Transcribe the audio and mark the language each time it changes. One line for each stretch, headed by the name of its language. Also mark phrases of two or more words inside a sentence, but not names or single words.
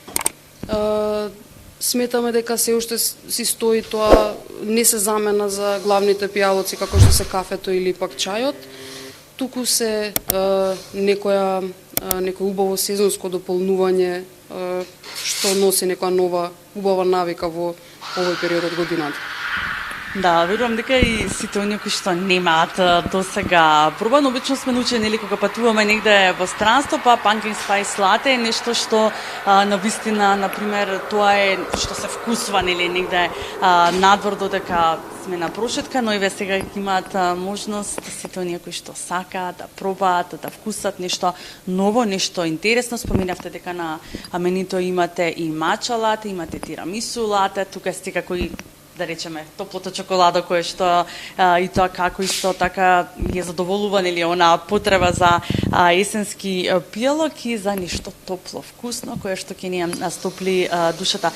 Macedonian: Сметаме дека се уште си стои тоа, не се замена за главните пијалоци како што се кафето или пак чајот, туку се некој убаво сезонско дополнување што носи некоја нова убава навика во овој период од годината. Да, верувам дека и сите оние кои што немаат досега пробано, обично сме научени нели кога патуваме негде во странство, па
English: pumpkin spice latte
Macedonian: е нешто што навистина, на пример, тоа е што се вкусува нели негде надвор додека сме на прошетка, но и сега имаат можност сите оние кои што сакаат да пробаат, да вкусат нешто ново, нешто интересно. Споменавте дека на менито имате и матча лате, имате тирамису лате, тука сте како и да речеме топлата чоколада која што и тоа како исто така ја задоволува нели она потреба за есенски пијалок и за нешто топло, вкусно кое што ќе ни стопли душата.